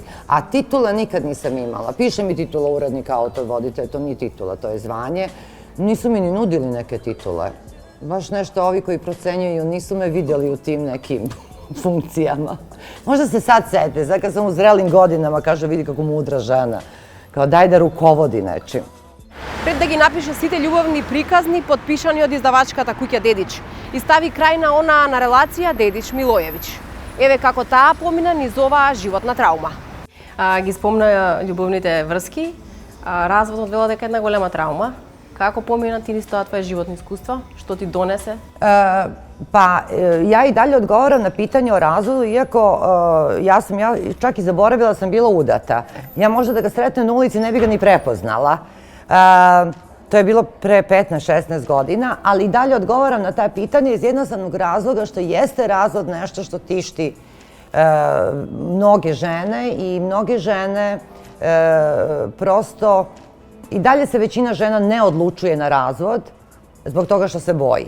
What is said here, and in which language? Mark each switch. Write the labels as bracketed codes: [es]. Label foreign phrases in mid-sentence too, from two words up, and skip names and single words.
[sr] A titula nikad nisam imala. Piše mi titula urednika, autor, voditelj, to nije titula, to je zvanje. Nisu mi ni nudili neke titule. Baš nešto ovi koji procenjuju nisu me vidjeli u tim nekim funkcijama. Možda se sad sete, sad kad sam u zrelim godinama, kaže vidi kako mudra žena. Kao daj da rukovodi nečim. [mk] пред да ги напише сите љубовни приказни подпишани од издавачката куќа Дедич и стави крај на онаа на релација Дедич Милојевич. Еве како таа помина низ оваа животна траума. Ги спомна љубовните врски, разводот вела дека една голема траума. Како помина ти низ тоа твое животно искуство? Што ти донесе? [sr] Ja i dalje odgovaram na pitanje o razvodu, iako ja čak i zaboravila sam bila udata. Ja možda da ga sretnem na ulici ne bi ga ni prepoznala. To je bilo pre 15-16 godina, ali i dalje odgovaram na ta pitanje iz jednostavnog razloga što jeste razvod nešto što tišti mnoge žene i mnoge žene prosto i dalje se većina žena ne odlučuje na razvod zbog toga što se boji.